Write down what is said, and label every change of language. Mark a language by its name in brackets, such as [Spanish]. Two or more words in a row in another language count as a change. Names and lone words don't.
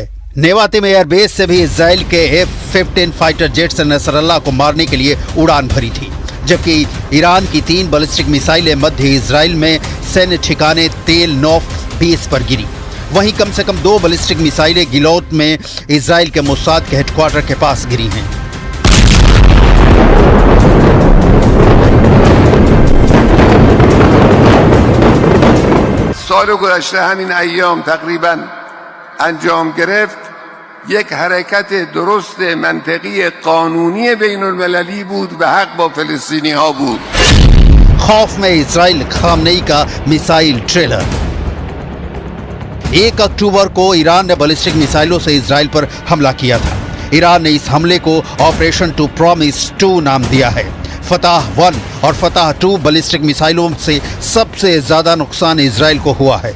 [Hindi] नेवातिम एयरबेस से भी इजराइल के F-15 [English] fighter jets [Hindi] ने नसरल्लाह को मारने के लिए उड़ान भरी थी, जबकि ईरान की 3 बैलिस्टिक मिसाइलें मध्य इजराइल में सैन्य ठिकाने तेल नौफ बेस पर गिरी। वहीं कम से कम 2 बैलिस्टिक मिसाइलें गिलोत में इजराइल के मोसाद के हेडक्वार्टर के पास गिरी हैं। [Persian] سال گذشته همین ایام تقریبا انجام گرفت یک حرکت درست منطقی قانونی بین المللی بود و حق با فلسطینی ها بود. [Hindi] खौफ में इजराइल, खामनेई का मिसाइल ट्रेलर। 1 अक्टूबर को ईरान ने बैलिस्टिक मिसाइलों से इजराइल पर हमला किया था। ईरान ने इस हमले को ऑपरेशन टू प्रॉमिस 2 नाम दिया है। फतह 1 और फतह 2 बैलिस्टिक मिसाइलों से सबसे ज्यादा नुकसान इजराइल को हुआ है।